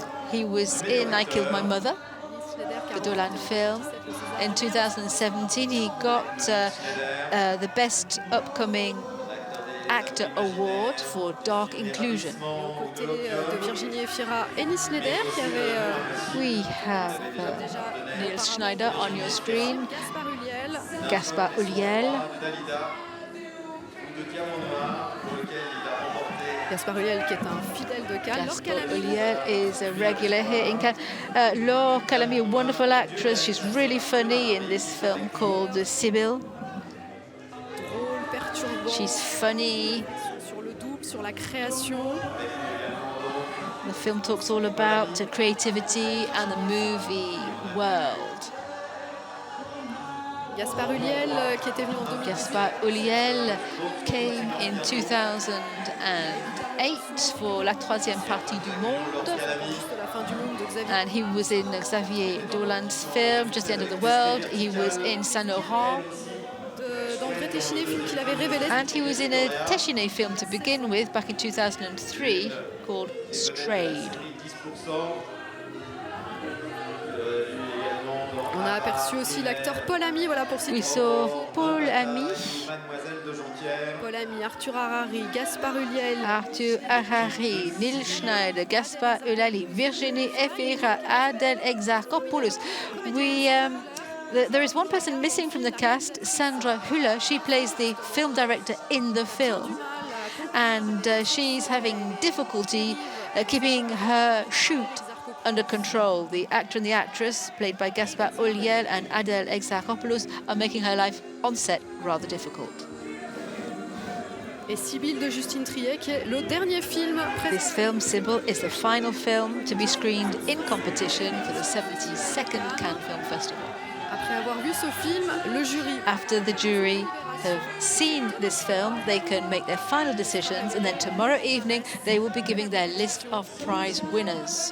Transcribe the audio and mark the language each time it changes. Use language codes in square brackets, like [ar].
[en] He was in I Killed My Mother, the Dolan film. In 2017, he got the Best Upcoming Actor Award for Dark Inclusion. [fr] Aux côtés de Virginie Efira et Nils Schneider qui avait [en] We have Niels Schneider on your screen, Gaspard Ulliel. Gaspard Ulliel. [fr] Gaspard Ulliel qui est un fidèle de Cannes. Laure Gaspard Calamy. [en] Ulliel is a regular here in Cannes. Laure Calamy, a wonderful actress. She's really funny in this film called SIBYL. [fr] Drôle, perturbant. [en] She's funny. [fr] Sur le double, sur la création. [en] The film talks all about creativity and the movie world. [fr] Gaspard Ulliel qui était venu en 2018. [en] Gaspard Ulliel came in 2008 for [fr] la troisième partie du monde. De la fin du monde de Xavier. [en] And he was in Xavier Dolan's film, Just the End of the World. He was in Saint-Laurent. [fr] D'André Téchiné, film qu'il avait révélé. [en] And he was in a Téchiné film to begin with back in 2003 called Strayed. [fr] On a aperçu aussi l'acteur Paul Ami, voilà pour citer. [en] We saw Paul Ami, [fr] Mademoiselle de Jonquière. Paul Ami, Arthur Harari, Gaspard Ulliel. Arthur Harari, Niels Schneider, Gaspard Ulliel, Virginie Efira, Adèle Exarchopoulos. [en] There is one person missing from the cast, Sandra Hüller. She plays the film director in the film, and she's having difficulty keeping her shoot under control. The actor and the actress, played by Gaspard Ulliel and Adèle Exarchopoulos, are making her life on set rather difficult. [fr] Et SIBYL de Justine Triet, qui est le dernier film [en] This film, SIBYL, is the final film to be screened in competition for the 72nd Cannes Film Festival. [fr] Après avoir vu ce film, le jury. [en] After the jury have seen this film, they can make their final decisions, and then tomorrow evening they will be giving their list of prize winners.